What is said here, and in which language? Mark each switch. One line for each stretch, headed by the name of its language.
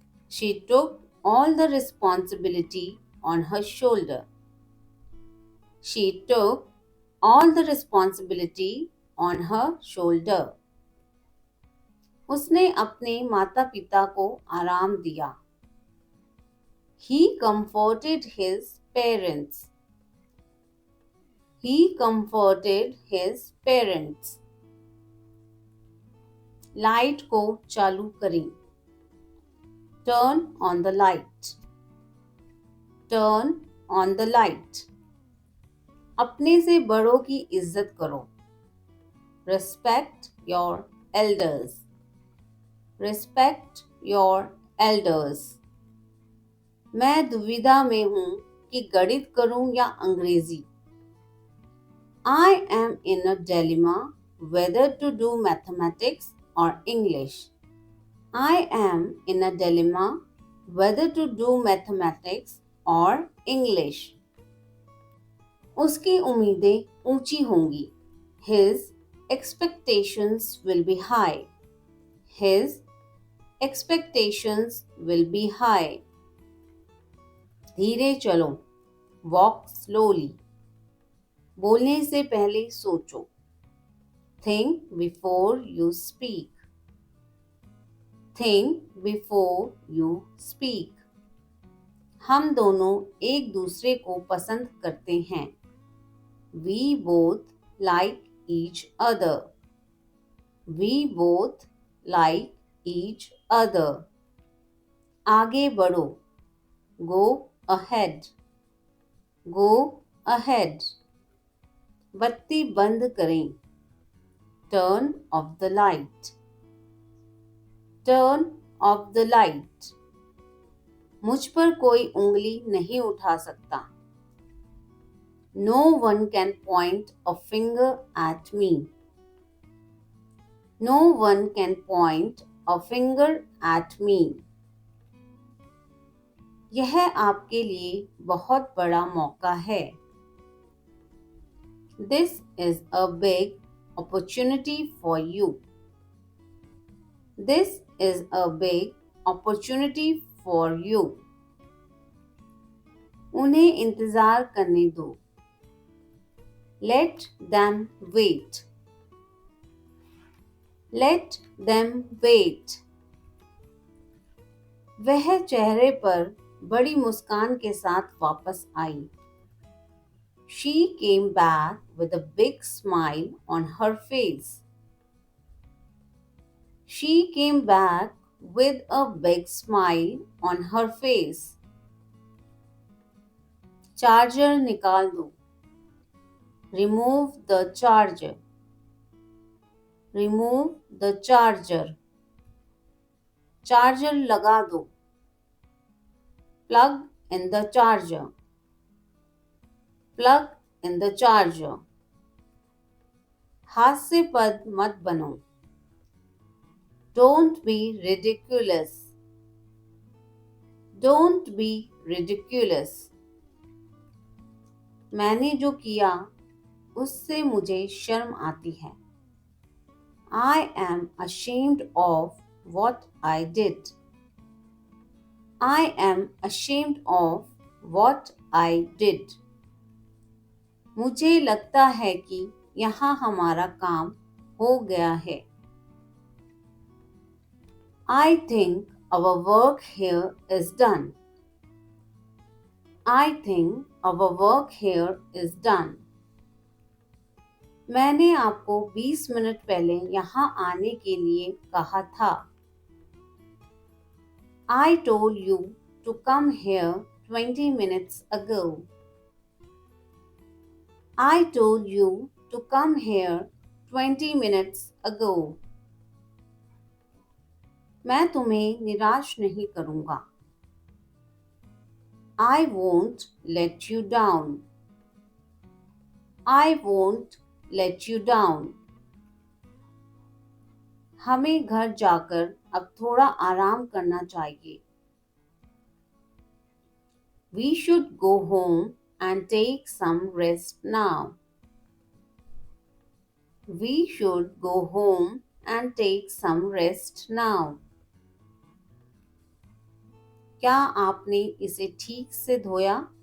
English: She took all the responsibility on her shoulder. She took all the responsibility on her shoulder.
Hindi: उसने अपने माता-पिता को आराम दिया।
English: He comforted his parents. He comforted his parents.
Hindi: Light को चालू करें।
English: Turn on the light. Turn on the light.
Hindi: अपने से बड़ों की इज्जत करो.
English: Respect your elders. Respect your elders.
Hindi: मैं दुविधा में हूँ कि गणित करूँ या अंग्रेजी.
English: I am in a dilemma whether to do mathematics or English. I am in a dilemma whether to do mathematics or English.
Hindi: उसकी उम्मीदें ऊंची होंगी.
English: His expectations will be high. His expectations will be high.
Hindi: धीरे चलो.
English: Walk slowly.
Hindi: बोलने से पहले सोचो.
English: Think before you speak. Think before you speak.
Hindi: हम दोनों एक दूसरे को पसंद करते हैं.
English: We both like each other. We both like each other.
Hindi: आगे बढ़ो.
English: Go ahead. Go ahead.
Hindi: बत्ती बंद करें.
English: Turn off the light. Turn off the light.
Hindi: मुझ पर कोई उंगली नहीं उठा सकता.
English: No one can point a finger at me. No one can point a finger at me.
Hindi: यह आपके लिए बहुत बड़ा मौका है.
English: This is a big opportunity for you. This is a big opportunity for you.
Hindi: उन्हें इंतजार करने दो.
English: Let them wait. Let them wait.
Hindi: वह चेहरे पर बड़ी मुस्कान के साथ वापस आई.
English: She came back with a big smile on her face. She came back with a big smile on her face.
Hindi: Charger निकाल दो.
English: Remove the charger. Remove the charger.
Hindi: Charger लगा दो.
English: Plug in the charger. Plug in the charger.
Hindi: हास्यपद मत बनो.
English: Don't be ridiculous. Don't be ridiculous.
Hindi: मैंने जो किया उससे मुझे शर्म आती है.
English: I am ashamed of what I did. I am ashamed of what I did.
Hindi: मुझे लगता है कि यहाँ हमारा काम हो गया है.
English: I think our work here is done. I think our work here is done.
Hindi: मैंने आपको 20 मिनट पहले यहाँ आने के लिए कहा था.
English: I told you to come here 20 minutes ago. I told you to come here 20 minutes ago.
Hindi: मैं तुम्हें निराश नहीं करूँगा.
English: I won't let you down. I won't let you down.
Hindi: हमें घर जाकर अब थोड़ा आराम करना चाहिए.
English: We should go home and take some rest now. We should go home and take some rest now.
Hindi: क्या आपने इसे ठीक से धोया?